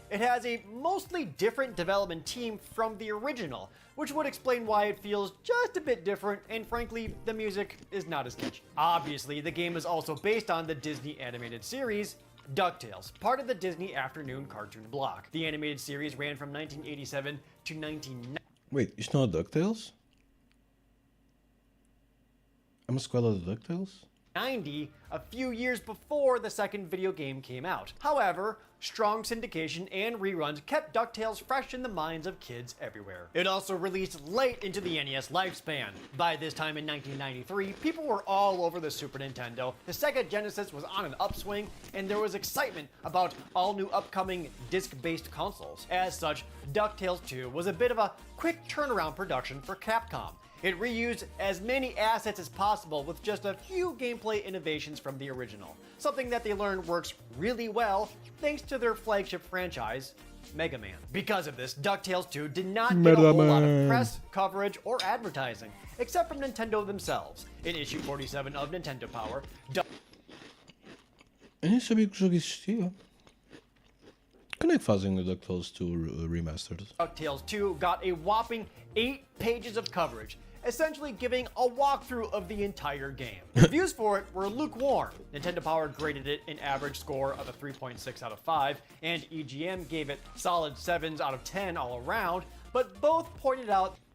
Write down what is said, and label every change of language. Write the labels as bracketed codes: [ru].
[en] It has a mostly different development team from the original, which would explain why it feels just a bit different, and frankly, the music is not as catchy. Obviously, the game is also based on the Disney animated series DuckTales, part of the Disney Afternoon cartoon block. The animated series ran from 1987 to 1990. [pt] Wait, isto não é DuckTales? É uma sequela de DuckTales? [en] A few years before the second video game came out. However, strong syndication and reruns kept DuckTales fresh in the minds of kids everywhere. It also released late into the NES lifespan. By this time in 1993, people were all over the Super Nintendo, the Sega Genesis was on an upswing, and there was excitement about all new upcoming disc-based consoles. As such, DuckTales 2 was a bit of a quick turnaround production for Capcom. It reused as many assets as possible with just a few gameplay innovations from the original, something that they learned works really well thanks to their flagship franchise, Mega Man. Because of this, DuckTales 2 did not get a whole lot of press, coverage, or advertising, except from Nintendo themselves. In issue 47 of Nintendo Power, [pt] Eu nem sabia que o jogo existia. Quando é que fazem o DuckTales 2 Remastered? [en] DuckTales 2 got a whopping 8 pages of coverage, essentially giving a walkthrough of the entire game. Reviews for it were lukewarm. Nintendo Power graded it an average score of a 3.6 out of 5, and EGM gave it solid 7s out of 10 all around, but both pointed out